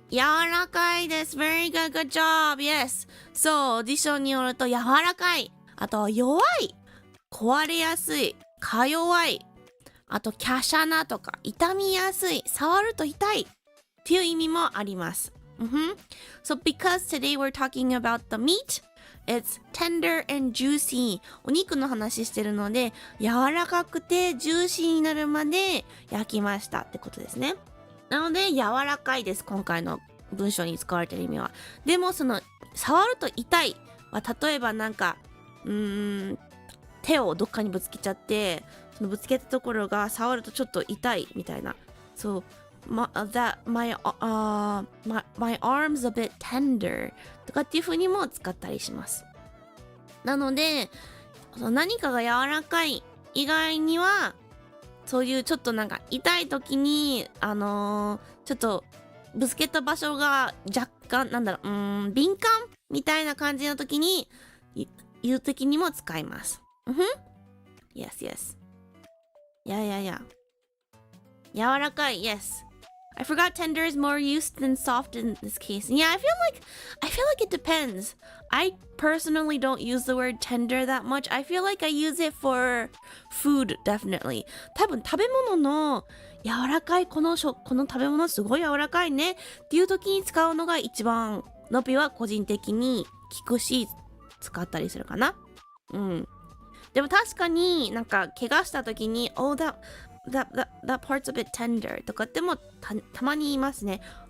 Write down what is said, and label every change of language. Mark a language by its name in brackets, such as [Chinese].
[Japanese] 柔らかいです。 [English] very good. Good job. Yes. [Japanese] そう、辞書によると柔らかい。あと、弱い。壊れやすい。か弱い。あと、華奢なとか、傷みやすい。触ると痛い。っていう意味もあります。 [English] So, because today we're talking about the meat, it's tender and juicy. [Japanese] お肉の話してるので、柔らかくてジューシーになるまで焼きましたってことですね。なので、柔らかいです。今回の文章に使われてる意味は。でも、触ると痛いは、例えばなんか、手をどっかにぶつけちゃって、そのぶつけたところが触るとちょっと痛いみたいな。そう、 [English] my arm's a bit tender [Japanese] とかっていう風にも使ったりします。なので、何かが柔らかい以外には、そういうちょっとなんか痛い時にちょっとぶつけた場所が若干敏感みたいな感じの時に言う時にも使います。 [English] Yes, yes. Yeah. [Japanese] 柔らかい yes. [English] I forgot tender is more used than soft in this case. Yeah, I feel like it depends. I personally don't use the word tender that much. I feel like I use it for food, definitely. [Japanese] 多分食べ物の柔らかいこの食べ物すごい柔らかいねっていう時に使うのが一番のぴは個人的に聞くし使ったりするかな。うん。でも確かになんか怪我した時に [English] Oh that part's a bit tender [Japanese] とかってもたまに言いますね。